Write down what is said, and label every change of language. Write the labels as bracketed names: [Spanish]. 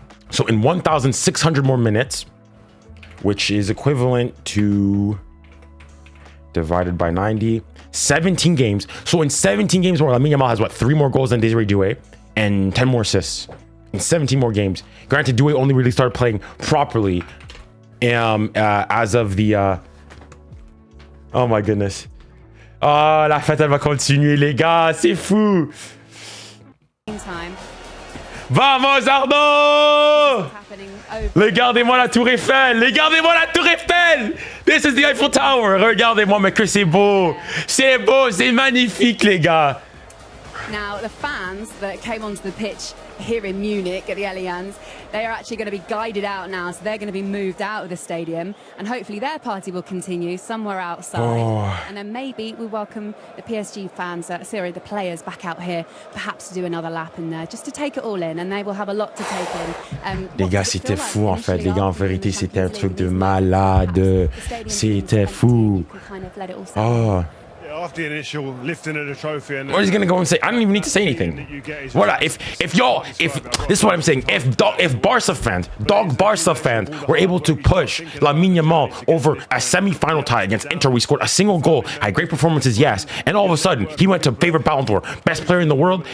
[English] So in 1,600 more minutes, which is equivalent to divided by 90, 17 games. So in 17 games more, Lamine Yamal has what, 3 more goals than 𝙬𝙬 𝘬𝙬 and 10 more assists in 17 more games. Granted, 𝘬𝙬 only really started playing properly as of the oh my goodness. [French] Oh, la fête elle va continuer les gars, c'est fou. [Spanish] Vamos [French] Arnaud! Regardez-moi la tour Eiffel! Regardez-moi la tour Eiffel! [English] This is the Eiffel Tower! [French] Regardez-moi, mais que c'est beau! C'est beau, c'est magnifique, les gars! [English] Now, the fans that came onto the pitch here in Munich at the Allianz, they are actually going to be guided out now, so they're going to be moved out of the stadium, and hopefully their party will continue somewhere outside. Oh. And then maybe we welcome the PSG fans, the players back out here, perhaps to do another lap in there, just to take it all in, and they will have a lot to take in. [French] Les gars, c'était fou en fait, les gars, en vérité, c'était un truc de malade. C'était fou. Oh. [English] After the initial lifting of the trophy, and what is he gonna go and say? I don't even need to say anything. What if this is what I'm saying? If Barca fans were able to push Lamine Yamal over a semi-final tie against Inter, we scored a single goal, had great performances, yes, and all of a sudden he went to favorite Ballon d'Or, best player in the world.